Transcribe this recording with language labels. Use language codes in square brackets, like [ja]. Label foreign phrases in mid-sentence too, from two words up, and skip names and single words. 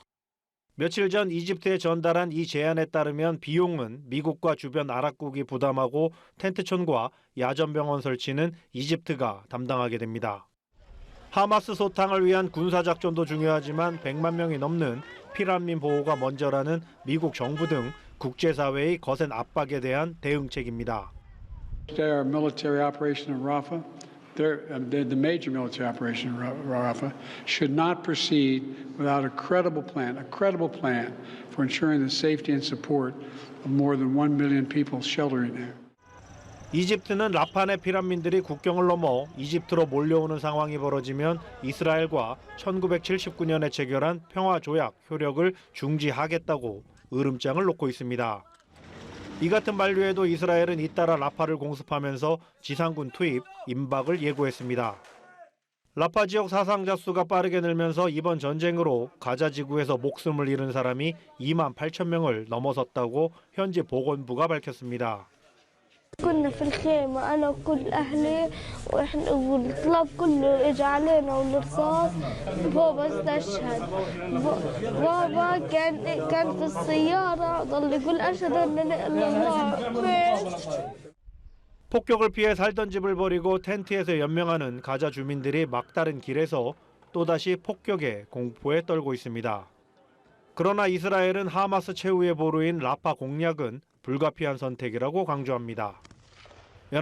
[ko] 며칠 전 이집트에 전달한 이 제안에 따르면 비용은 미국과 주변 아랍국이 부담하고 텐트촌과 야전병원 설치는 이집트가 담당하게 됩니다. 하마스 소탕을 위한 군사작전도 중요하지만 100만 명이 넘는 피난민 보호가 먼저라는 미국 정부 등 국제사회의 거센 압박에 대한 대응책입니다. [en] Our military operation in Rafah, the major military operation in Rafah, should not proceed without a credible plan for ensuring the safety and support of more than 1 million people sheltering there. [ko] 이집트는 라파 내 피난민들이 국경을 넘어 이집트로 몰려오는 상황이 벌어지면 이스라엘과 1979년에 체결한 평화조약 효력을 중지하겠다고 으름장을 놓고 있습니다. 이 같은 만류에도 이스라엘은 잇따라 라파를 공습하면서 지상군 투입, 임박을 예고했습니다. 라파 지역 사상자 수가 빠르게 늘면서 이번 전쟁으로 가자 지구에서 목숨을 잃은 사람이 2만 8천 명을 넘어섰다고 현지 보건부가 밝혔습니다. [ar] كنا في الخيمة أنا وكل أهلي والطلاب كله إجا علينا والرصاص بابا استشهد بابا كان في السيارة ضل يقول أشهد أن لا إله إلا الله. [ko] 폭격을 피해 살던 집을 버리고 텐트에서 연명하는 가자 주민들이 막다른 길에서 또다시 폭격의 공포에 떨고 있습니다. 그러나 이스라엘은 하마스 최후의 보루인 라파 공략은 불가피한 선택이라고 강조합니다.